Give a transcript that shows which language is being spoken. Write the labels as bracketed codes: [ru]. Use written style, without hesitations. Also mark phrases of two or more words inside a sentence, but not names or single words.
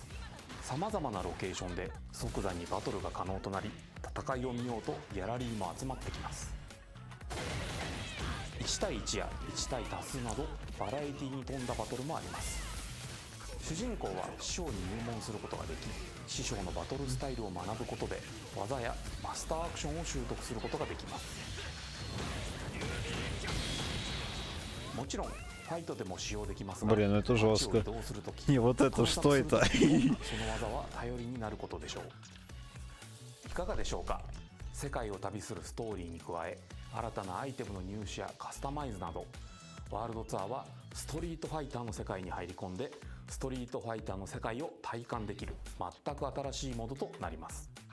[ja] さまざまなロケーションで即座にバトルが可能となり、戦いを見ようとギャラリーも集まってきます。1対1や1対多数などバラエティに富んだバトルもあります。主人公は師匠に入門することができ、師匠のバトルスタイルを学ぶことで技やマスターアクションを習得することができます。もちろんファイトでも使用できますが、 [ru] Блин, это жестко. Не, вот это что это? [ja] その技は頼りになることでしょう。いかがでしょうか。世界を旅するストーリーに加え、新たなアイテムの入手やカスタマイズなど、ワールドツアーはストリートファイターの世界に入り込んで、ストリートファイターの世界を体感できる全く新しいモードとなります。